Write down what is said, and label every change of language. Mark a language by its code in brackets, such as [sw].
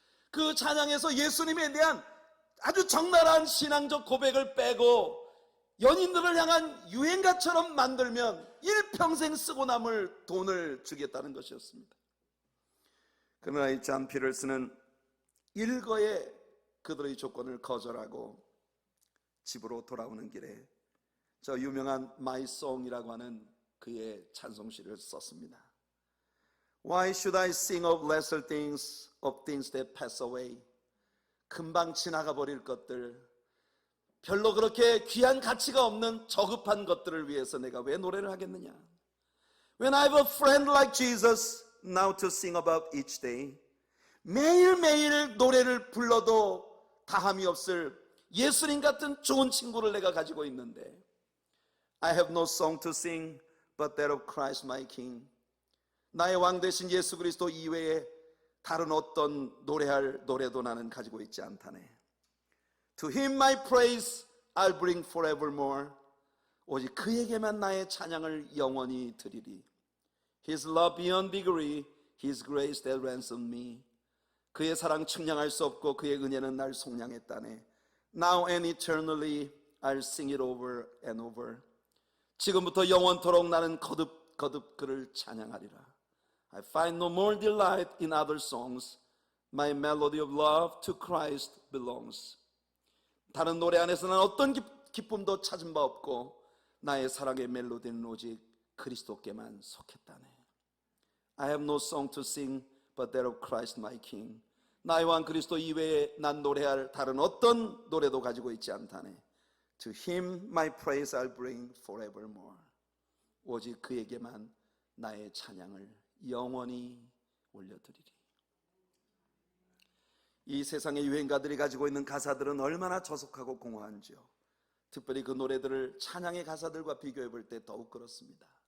[ko] 그 찬양에서 예수님에 대한 아주 적나라한 신앙적 고백을 빼고 연인들을 향한 유행가처럼 만들면 일평생 쓰고 남을 돈을 주겠다는 것이었습니다. 그러나 이 존 피터슨은 일거에 그들의 조건을 거절하고 집으로 돌아오는 길에 저 유명한 My Song이라고 하는 그의 찬송시를 썼습니다. [en] Why should I sing of lesser things, of things that pass away? [ko] 금방 지나가 버릴 것들, 별로 그렇게 귀한 가치가 없는 저급한 것들을 위해서 내가 왜 노래를 하겠느냐? [en] When I have a friend like Jesus now to sing about each day, [ko] 매일매일 노래를 불러도 다함이 없을 예수님 같은 좋은 친구를 내가 가지고 있는데, [en] I have no song to sing but that of Christ my King. [ko] 나의 왕 되신 예수 그리스도 이외에 다른 어떤 노래할 노래도 나는 가지고 있지 않다네. [en] To him my praise I'll bring forevermore. [ko] 오직 그에게만 나의 찬양을 영원히 드리리. [en] His love beyond degree, His grace that ransomed me. [ko] 그의 사랑 측량할 수 없고 그의 은혜는 날 속량했다네. [en] Now and eternally I'll sing it over and over. [ko] 지금부터 영원토록 나는 거듭 그를 찬양하리라. [en] I find no more delight in other songs. My melody of love to Christ belongs. [ko] 다른 노래 안에서는 어떤 기쁨도 찾은 바 없고 나의 사랑의 멜로디는 오직 그리스도께만 속했다네. [en] I have no song to sing but that of Christ my King. [ko] 나의 왕 그리스도 이외에 난 노래할 다른 어떤 노래도 가지고 있지 않다네. [en] To him my praise I'll bring forevermore. [ko] 오직 그에게만 나의 찬양을 영원히 올려드리리. 이 세상의 유행가들이 가지고 있는 가사들은 얼마나 저속하고 공허한지요. 특별히 그 노래들을 찬양의 가사들과 비교해 볼 때 더욱 그렇습니다.